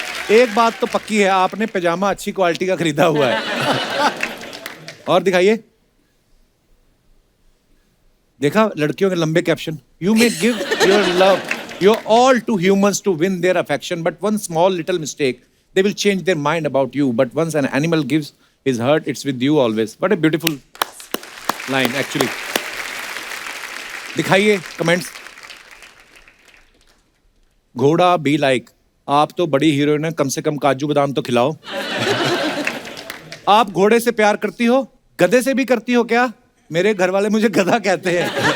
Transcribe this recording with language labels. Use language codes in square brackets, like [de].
[hi] एक बात तो पक्की है, आपने पैजामा अच्छी क्वालिटी का खरीदा हुआ है। और दिखाइए। देखा लड़कियों के लंबे caption. [en] You may give your love your all to humans to win their affection, but one small little mistake they will change their mind about you, but once an animal gives his heart, it's with you always. What a beautiful line actually. [hi] दिखाइए comments. घोड़ा be like, आप तो बड़ी heroine है, कम से कम काजू बादाम तो खिलाओ। आप घोड़े से प्यार करती हो, गधे से भी करती हो क्या? मेरे घर वाले मुझे गधा कहते हैं।